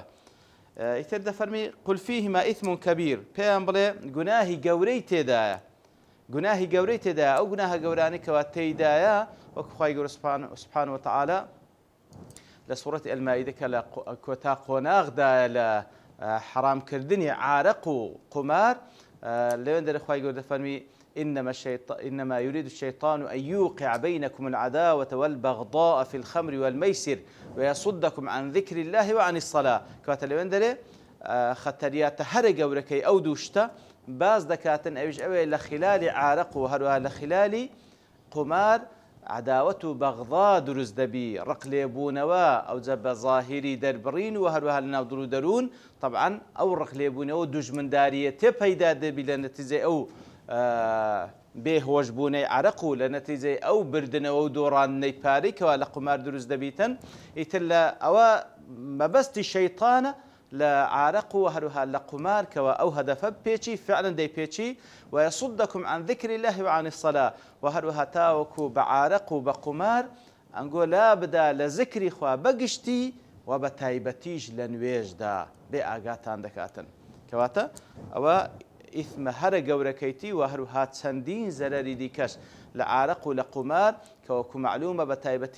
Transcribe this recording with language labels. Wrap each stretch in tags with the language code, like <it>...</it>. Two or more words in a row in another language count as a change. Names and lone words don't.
<ckb>ئیتر دەفەرمی</ckb> <ar>قل فیهما ئیثم کەبیر،</ar> <ckb>پێیان بڵێ گوناهی گەورەی تێدایە، گوناهی گەورەی تێدایە، ئەو گوناهە گەورانەی کەوا تێیدایە وەکو خوای گەورە</ckb> <ar>سوبحانه وتعالى</ar> <ckb>لە سوورەتی ئەلمائیدە کە لە کۆتا قۆناغدایە لە حرامکردنی عارق و قمار لەوێن دەرە خوای گەورە دەفەرمی</ckb> <ar>إنما يريد الشيطان أن يوقع بينكم العداوة والبغضاء في الخمر والميسر ويصدكم عن ذكر الله وعن الصلاة.</ar> <ckb>كواتە لەوێن دەرێ خەتەریاتە هەرە گەورەکەی ئەو دووشتە باز دەکاتن ئەویش ئەوێ لە خلالی عارق و هەروەها لە خلالی قمار عداوەت و بەغضا دروست دەبی، ڕق لێبوونەوە ئەوجە بە ظاهری دەربڕین و هەروەها لە ناو دڕ و دەروون طبعاً ئەو ڕق لێبوونەوە دوژمنداریەتێ پەیدا دەبی لە نەتیجەی ئەو بێهۆشبوونەی عەرق و لە نەتیجەی ئەو بردنەوە و دۆڕاندنەی پارەی کەوا لە قمار دروست دەبیتن. ئیتر لە ئەوە مەبەستی شەیطانە لە عارق و هەروها لە قمار کەوە ئەو هەدەفە پێچی فعلا دەی پێچی</ckb> <ar>ويصدكم عن ذكر الله وعن الصلاة</ar> <ckb>و هەروها تاوەکو بە عارق و بە قمار ئەنگۆ لا بدا لە ذکری خوا بەگشتی و بە تایبەتیش لە نوێژدا بێ ئاگاتان دەکاتن. کەواتە ئەوە ئیثمە هەرە گەورەکەیتی و هەروها چەندین زەرەری دیکەش لە عارق و لە قمار کەوەکو معلومە بە تایبەتی</ckb>